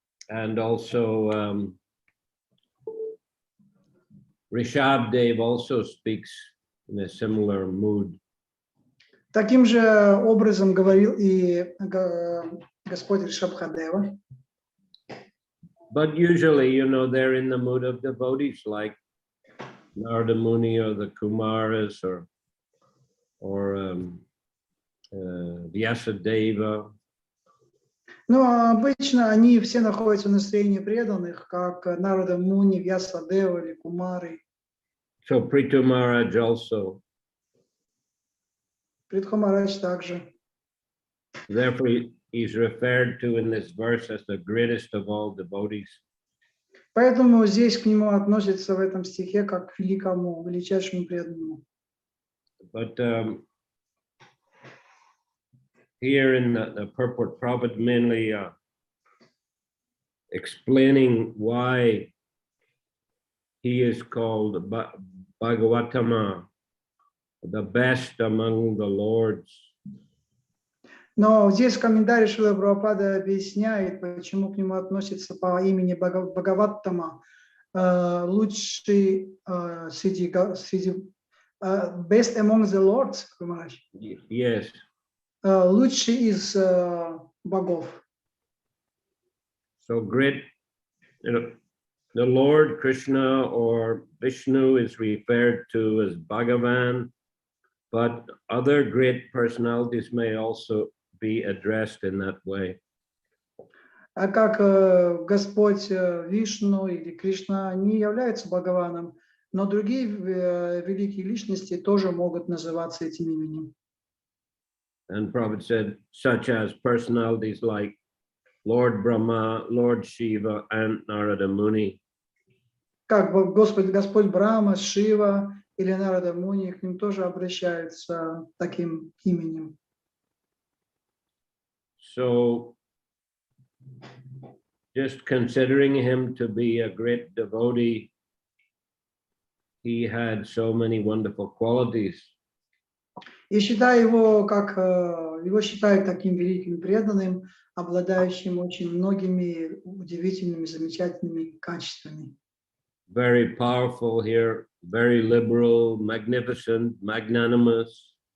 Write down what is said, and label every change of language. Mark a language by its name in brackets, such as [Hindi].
[English] And also Rishabdev also speaks in a similar mood. [Russian] Таким же образом говорил и Господь Ришабхадева. [English] But usually, they're in the mood of devotees like Narada Muni or the Kumaras or Vyasadeva. [Russian] Но обычно они все находятся в настроении преданных, как Нарада Муни, Вьясадева или Кумары. [English] So Prithu Maharaj also. [Russian] Притху Махарадж также. [English] Therefore, he's referred to in this verse as the greatest of all devotees. [Russian] Поэтому здесь к нему относятся в этом стихе как к величайшему преданному. [English] But here in the purport, Prabhupada mainly explaining why he is called Bhagavatama, the best among the lords. [Russian] Но здесь в комментарии Шрила Прабхупада объясняет, почему к нему относится по имени Бхагаваттама, лучший среди [English] best among the lords, Yes. [Russian] Лучший из богов. [English] So great, the Lord Krishna or Vishnu is referred to as Bhagavan, but other great personalities may also be addressed in that way. [Russian] А как Господь Вишну или Кришна, они являются Бхагаваном, но другие великие личности тоже могут называться этим именем. [English] And Prabhupada said, such as personalities like Lord Brahma, Lord Shiva, and Narada Muni. [Russian] Как Господь Брахма, Шива или Нарада Муни, к ним тоже обращаются таким именем. [English] So, just considering him to be a great devotee, he had so many wonderful qualities. [Russian] И его считают таким великим преданным, обладающим очень многими удивительными, замечательными качествами. [English] Very powerful here, very liberal, magnificent, magnanimous.